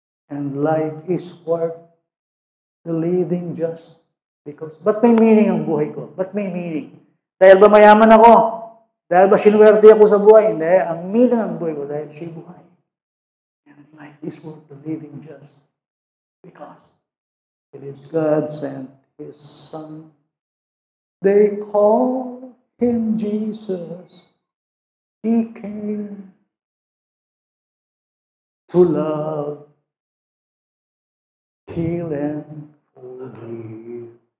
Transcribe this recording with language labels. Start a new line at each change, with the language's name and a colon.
English: And life is worth the living just because.
Filipino: Ba't may meaning ang buhay ko? Ba't may meaning? Dahil ba mayaman ako? Dahil ba sinuwerte ako sa buhay? Hindi. Ang meaning ng buhay ko dahil siya buhay.
English: And life is worth the living just because it is God sent His Son. They call Him Jesus. He came to love, heal, and forgive.